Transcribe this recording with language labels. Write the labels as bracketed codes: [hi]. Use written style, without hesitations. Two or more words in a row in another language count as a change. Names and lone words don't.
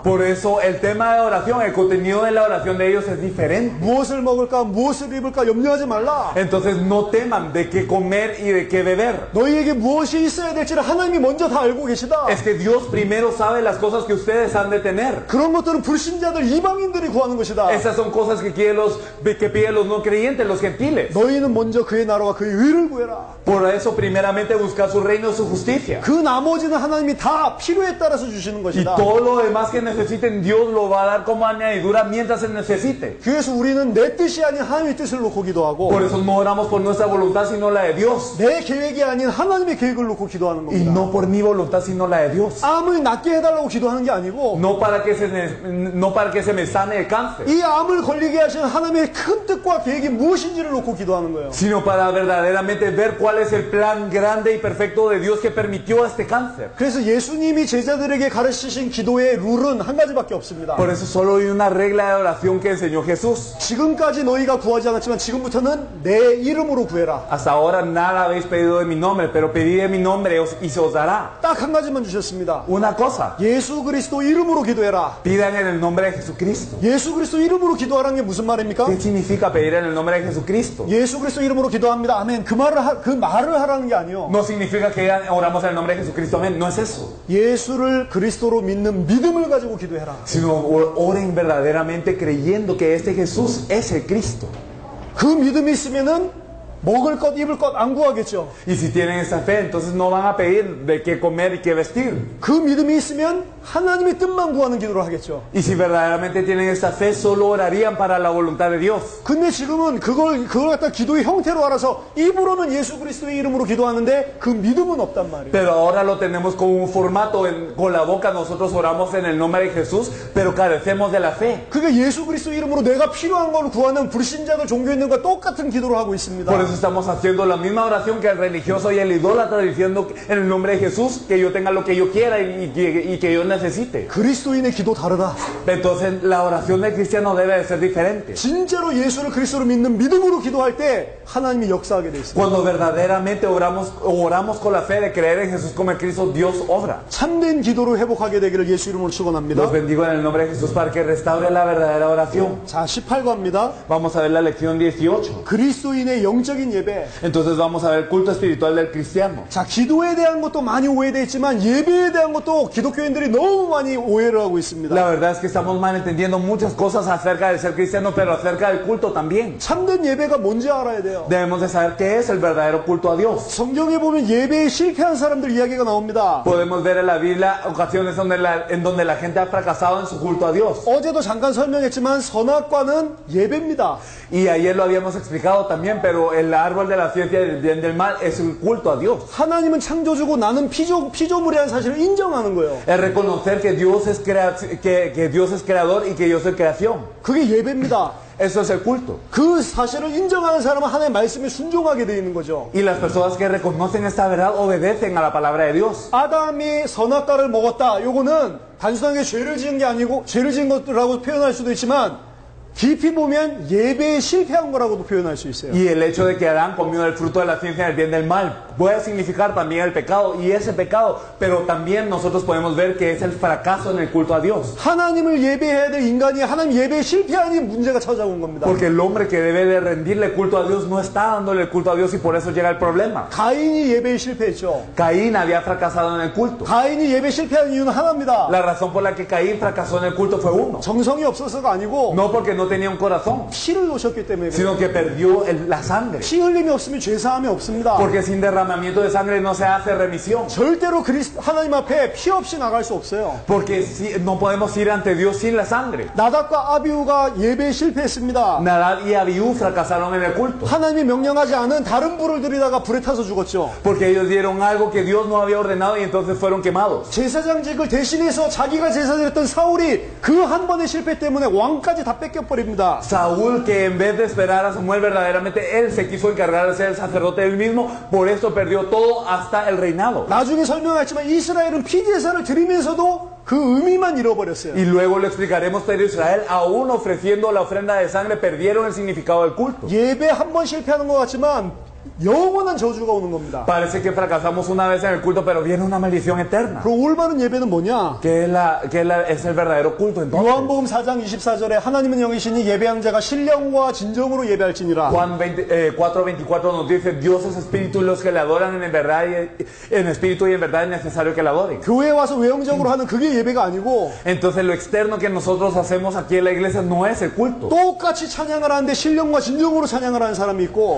[es] Por eso el tema de oración, el contenido de la oración de ellos es diferente. [ko] 무엇을 먹을까, 무엇을 입을까 염려하지 말라. [es] Entonces no teman de qué comer y de qué beber. [ko] 너희에게 무엇이 있어야 될지를 하나님이 먼저 다 알고 계시다. [es] Es que Dios primero sabe las cosas que ustedes han de tener. [ko] 그런 것들은 불신자들, 이방인들이 구하는 것이다. [es] Esas son cosas que piden los no creyentes, los gentiles. [ko] 너희는 먼저 그의 나라와 그의 의를 구해라. [es] Por eso primeramente buscar su reino y su justicia. [ko] 그 나머지는 하나님이 다 필요에 따라서 주시는 [es] Y [ko] 것이다. [es] todo lo demás que necesiten, Dios lo va a dar como añadidura mientras se necesite. [ko] 그래서 우리는 내 뜻이 아닌 하나님의 뜻을 놓고 기도하고 [es] Por eso no oramos por nuestra voluntad, sino la de Dios. [ko] 내 계획이 아닌 하나님의 계획을 놓고 기도하는 [es] Y [ko] 겁니다. [es] no por mi voluntad, sino la de Dios. [ko] 암을 낫게 해달라고 기도하는 게 아니고 [es] No para que se me sane el cáncer, [ko] 이 암을 걸리게 하시는 하나님의 큰 뜻과 계획이 무엇인지를 놓고 기도하는 거예요. [es] sino para verdaderamente ver cuál es el plan grande y perfecto de Dios que permitió este cáncer. [ko] 그래서 예수님이 제자들에게 가르치신 기도의 룰은 한 가지밖에 없습니다. [es] Por eso solo hay una regla de oración que enseñó Jesús. [ko] 지금까지 너희가 구하지 않았지만 지금부터는 내 이름으로 구해라. [es] Hasta ahora nada habéis pedido de mi nombre, pero pedid de mi nombre y se os dará. [ko] 딱 한 가지만 주셨습니다. [es] Una cosa, [ko] 예수 그리스도 이름으로 기도해라. [es] pidan en el nombre de Jesucristo. [ko] 예수 그리스도 이름으로 기도하라는 게 무슨 말입니까? [es] ¿Qué significa pedir en el nombre de Jesucristo? [ko] 예수 그리스도 이름으로 기도합니다. 아멘. 그 말을 하라는 게 아니요. [es] No significa que oramos en el nombre de Jesucristo, amén. No es eso. [ko] 예수를 그리스도로 믿는 믿음을 가지고 기도해라. [es] Sino oren verdaderamente creyendo que este Jesús es el Cristo. [ko] 그 믿음이 있으면은 먹을 것, 입을 것 안 구하겠죠. [es] Y si tienen esa fe, entonces no van a pedir de qué comer y qué vestir. [ko] 그 믿음이 있으면 하나님의 뜻만 구하는 기도를 하겠죠. [es] Y si verdaderamente tienen esa fe, solo orarían para la voluntad de Dios. [ko] 근데 지금은 그걸 갖다 기도의 형태로 알아서 입으로는 예수 그리스도의 이름으로 기도하는데 그 믿음은 없단 말이에요. [es] Pero ahora lo tenemos como un formato, con la boca nosotros oramos en el nombre de Jesús, pero carecemos de la fe. [ko] 그게 예수 그리스도 이름으로 내가 필요한 걸 구하는 불신자들 종교인들과 똑같은 기도를 하고 있습니다. [es] Por eso estamos haciendo la misma oración que el religioso y el idólatra, diciendo en el nombre de Jesús que yo tenga lo que yo quiera y que yo necesite. [ko] 그리스도인의 기도 다르다. [es] Entonces la oración del cristiano debe de ser diferente. [ko] 진짜로 예수를 그리스도로 믿는 믿음으로 기도할 때 하나님이 역사하게 돼 있습니다. [es] Cuando verdaderamente oramos con la fe de creer en Jesús como el Cristo, Dios obra. [ko] 참된 기도로 회복하게 되기를 예수 이름으로 축원합니다. [es] Los bendigo en el nombre de Jesús para que restaure la verdadera oración. [ko] 자, 18과입니다. [es] Vamos a ver la lección 18. [ko] 그리스도인의 영적인 예배. [es] Entonces vamos a ver el culto espiritual del cristiano. [ko] 자, 기도에 대한 것도 많이 오해되어 있지만 예배에 대한 것도 기독교인들이 너무 많이 오해를 하고 있습니다. [es] La verdad es que estamos malentendiendo muchas cosas acerca de ser cristiano, pero acerca del culto también. [ko] 참된 예배가 뭔지 알아야 돼요. [es] Debemos de saber qué es el verdadero culto a Dios. [ko] 성경에 보면 예배에 실패한 사람들 이야기가 나옵니다. [es] Podemos ver en la Biblia ocasiones en donde la gente ha fracasado en su culto a Dios. [ko] 어제도 잠깐 설명했지만 선악과는 예배입니다. [es] Y ayer lo habíamos explicado también, pero el árbol de la ciencia del bien y del mal es el culto a Dios. [ko] 하나님은 창조주고 나는 피조물이라는 사실을 인정하는 거예요. [es] Es reconocer que Dios es creador y que yo soy creación. [ko] 그게 예배입니다. [es] Eso es el culto. [ko] 그 사실을 인정하는 사람은 하나님의 말씀에 순종하게 되어 있는 거죠. [es] Y las personas que reconocen esta verdad obedecen a la palabra de Dios. [ko] 아담이 선악과를 먹었다. 요거는 단순하게 죄를 지은 게 아니고 죄를 지은 것이라고 표현할 수도 있지만 깊이 보면 예배에 실패한 거라고도 표현할 수 있어요. [es] Y el hecho de que Adán comió el fruto de la ciencia del bien y del mal puede significar también el pecado y ese pecado, pero también nosotros podemos ver que es el fracaso en el culto a Dios. [ko] 하나님을 예배해야 될 인간이 하나님 예배에 실패하니 문제가 찾아온 겁니다. [es] Porque el hombre que debe de rendirle culto a Dios no está dándole el culto a Dios y por eso llega el problema. [ko] 가인이 예배에 실패했죠. [es] Caín había fracasado en el culto. [ko] 가인이 예배에 실패한 이유는 하나입니다. [es] La razón por la que Caín fracasó en el culto fue uno. [ko] 정성이 없어서가 아니고 [es] No porque no tenía un corazón, [ko] 피를 놓으셨기 때문에 그래요. [es] sino que perdió la sangre. [ko] 피 흘림이 없으면 죄사함이 없습니다. [es] Porque sin derramamiento de sangre no se hace remisión. [ko] 절대로 하나님 앞에 피 없이 나갈 수 없어요. [es] Porque no podemos ir ante Dios sin la sangre. [ko] 나답과 아비후가 예배에 실패했습니다. [es] Nadab y Abiú fracasaron en el culto. [ko] 하나님이 명령하지 않은 다른 불을 들이다가 불에 타서 죽었죠. [es] Porque ellos dieron algo que Dios no había ordenado y entonces fueron quemados. [ko] 제사장직을 대신해서 자기가 제사드렸던 사울이 그 한 번의 실패 때문에 왕까지 다 뺏겨버린 버립니다. [es] Saúl, que en vez de esperar a Samuel, verdaderamente él se quiso encargar de ser el sacerdote él mismo, por eso perdió todo hasta el reinado. [ko] 나중에 설명하지만 이스라엘은 피제사를 드리면서도 그 의미만 잃어버렸어요. [es] Y luego lo explicaremos, pero Israel, aún ofreciendo la ofrenda de sangre, perdieron el significado del culto. [ko] 예배 한 번 실패하는 것 같지만 영원한 저주가 오는 겁니다. [es] Parece que fracasamos una vez en el culto, pero viene una maldición eterna. [ko] 그럼 올바른 예배는 뭐냐? [es] Es el verdadero culto entonces. [ko] 요한복음 4장 24절에 하나님은 영이시니 예배하는 자가 신령과 진정으로 예배할지니라. [es] Juan 4:24 nos dice, Dios es espíritu y los que le adoran en verdad en espíritu y en verdad es necesario que le adoren. [ko] 교회에 와서 외형적으로 하는 그게 예배가 아니고 [es] Entonces lo externo que nosotros hacemos aquí en la iglesia no es el culto. [ko] 똑같이 찬양을 하는데 신령과 진정으로 찬양을 하는 사람이 있고